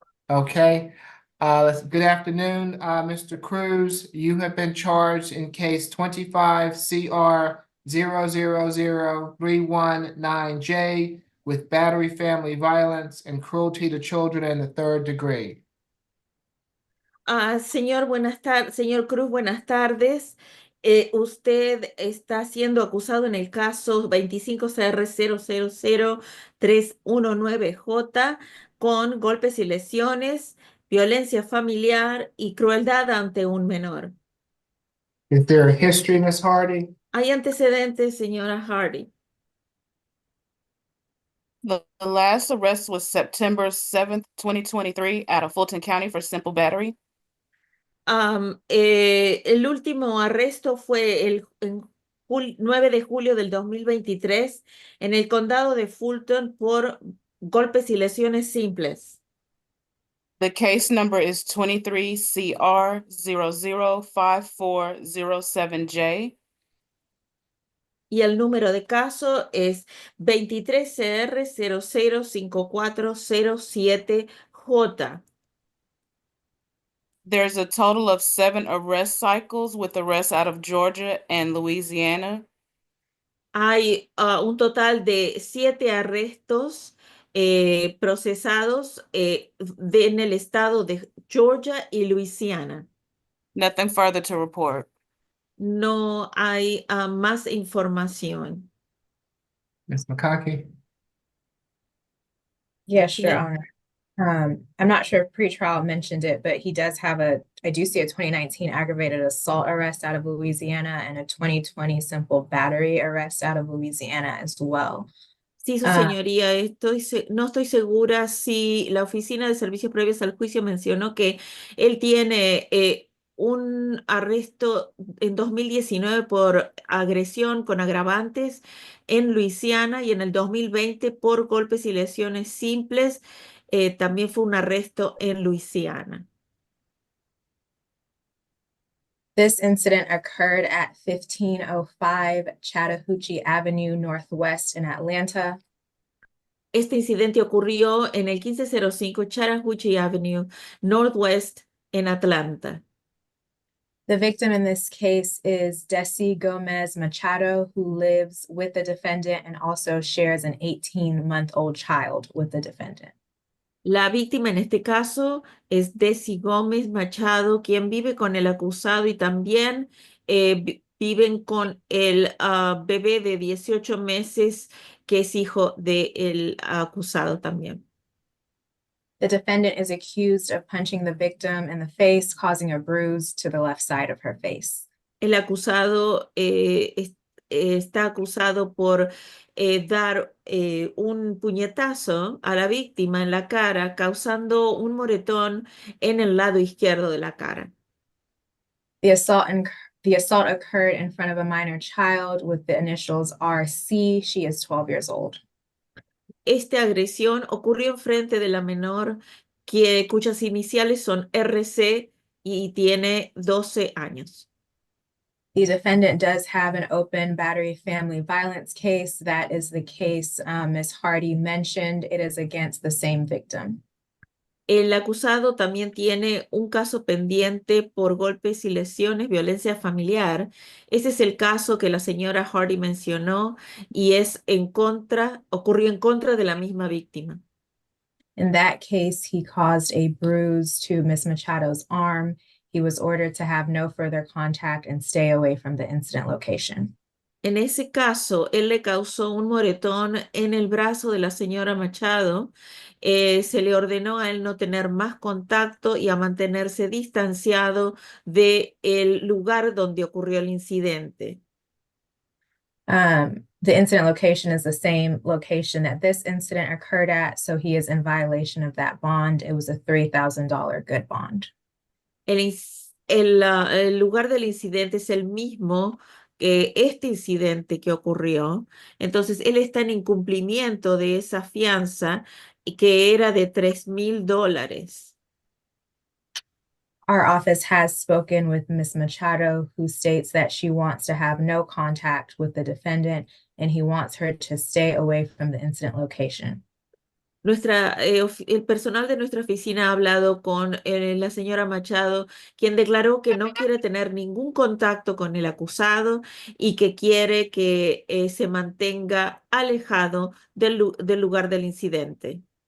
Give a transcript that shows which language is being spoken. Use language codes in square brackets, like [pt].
[en] Okay. Good afternoon, Mr. Cruz. You have been charged in case 25 CR 000319J with battery, family violence, and cruelty to children in the 3rd degree. [es] Señor, señor Cruz, buenas tardes. Usted está siendo acusado en el caso 25CR000319J con golpes y lesiones, violencia familiar y crueldad ante un menor. [en] Is there a history, Ms. Hardy? [es] ¿Hay antecedentes, señora Hardy? [en] The last arrest was September 7th, 2023 out of Fulton County for simple battery. [es] El último arresto fue el 9 de julio del 2023 en el condado de Fulton por golpes y lesiones simples. [en] The case number is 23CR005407J. [es] Y el número de caso es 23CR005407J. [en] There's a total of 7 arrest cycles with arrests out of Georgia and Louisiana. [es] Hay un total de 7 arrestos procesados en el estado de Georgia y Luisiana. [en] Nothing further to report. [es] No hay más información. [en] Ms. McConkey? Yes, Your Yeah. Honor. I'm not sure if pretrial mentioned it, but he does have I do see a 2019 aggravated assault arrest out of Louisiana and a 2020 simple battery arrest out of Louisiana as well. [es] Sí, su señoría, no estoy segura si la Oficina de Servicios Previos al Juicio mencionó que él tiene un arresto en 2019 por agresión con agravantes en Luisiana y en el 2020 por golpes y lesiones simples. También fue un arresto en Luisiana. [en] This incident occurred at 1505 Chattahoochee Avenue Northwest in Atlanta. [es] Este incidente ocurrió en el 1505 Chattahoochee Avenue Northwest en Atlanta. [en] The victim in this case is Desi Gomez Machado, who lives with the defendant and also shares an 18-month-old child with the defendant. [es] La víctima en este caso es Desi Gómez Machado, quien vive con el acusado y también viven con el bebé de 18 meses que es hijo del acusado también. [en] The defendant is accused of punching the victim in the face, causing a bruise to the left side of her face. [es] El acusado está acusado por dar un puñetazo a la víctima en la cara, causando un moretón en el lado izquierdo de la cara. [en] The assault occurred in front of a minor child with the initials RC. She is 12 years old. [es] Esta agresión ocurrió enfrente de la menor, cuyas iniciales son RC y tiene 12 años. [en] The defendant does have an open battery family violence case. That is the case Ms. Hardy mentioned. It is against the same victim. [es] El acusado también tiene un caso pendiente por golpes y lesiones, violencia familiar. Ese es el caso que la señora Hardy mencionó y ocurrió en contra de la misma víctima. [en] In that case, he caused a bruise to Ms. Machado's arm. He was ordered to have no further contact and stay away from the incident location. [es] En ese caso, él le causó un moretón en el brazo de la señora Machado. Se le ordenó a él no tener más contacto y a mantenerse distanciado del lugar donde ocurrió el incidente. [en] The incident location is the same location that this incident occurred at, so he is in violation of that bond. It was a $3,000 good bond. [es] El lugar del incidente es el mismo que este incidente que ocurrió. Entonces, él está en incumplimiento de esa fianza que era de $3,000. [en] Our office has spoken with Ms. Machado, who states that she wants to have no contact with the defendant and he wants her to stay away from the incident location. [es] El personal de nuestra oficina ha hablado con la señora Machado, quien declaró que no quiere tener ningún contacto con el acusado y que quiere que se mantenga alejado del lugar del incidente.